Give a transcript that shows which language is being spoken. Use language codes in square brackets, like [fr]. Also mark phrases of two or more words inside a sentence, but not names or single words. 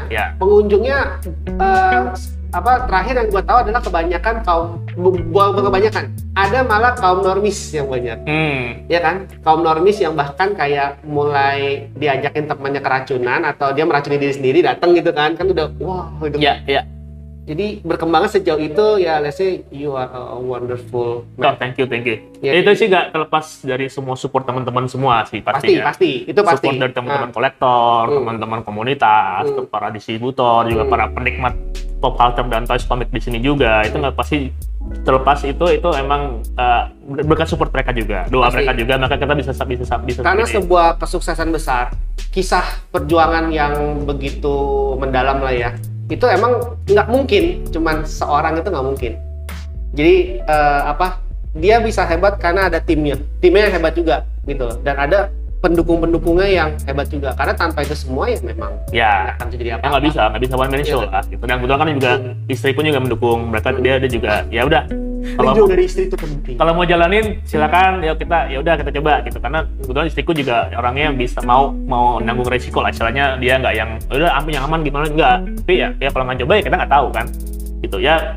[id] Pengunjungnya terakhir yang gue tahu adalah kebanyakan ada malah kaum normis yang banyak. Ya kan, kaum normis yang bahkan kayak mulai diajakin temannya keracunan atau dia meracuni diri sendiri, datang gitu kan udah wah gitu. Jadi berkembangnya sejauh itu ya, [en] let's say you are a wonderful man. Thank you. [id] Itu sih nggak terlepas dari semua support teman-teman semua sih pastinya. Pasti. Support dari teman-teman kolektor, teman-teman komunitas, para distributor, juga para penikmat [en] pop culture [id] dan [en] toys comic [id] di sini juga. Itu nggak pasti terlepas itu emang berkat support mereka juga, doa mereka juga, maka kita bisa karena sebuah kesuksesan besar, kisah perjuangan yang begitu mendalam lah ya, itu emang nggak mungkin cuman seorang, itu nggak mungkin. Jadi dia bisa hebat karena ada timnya yang hebat juga gitu, dan ada pendukung-pendukungnya yang hebat juga, karena tanpa itu semua ya memang nggak akan jadi apa-apa. Nggak bisa [en] one man show [id] lah gitu. Dan kebetulan kan juga istri pun juga mendukung mereka, dia juga ya udah, kalau dari istri itu penting. Kalau mau jalanin silakan, kita coba gitu, karena kebetulan istriku juga orangnya yang bisa mau nanggung resiko lah, istilahnya dia nggak yang udah yang aman gimana, enggak, tapi ya kalau nggak coba ya kita nggak tahu kan gitu ya.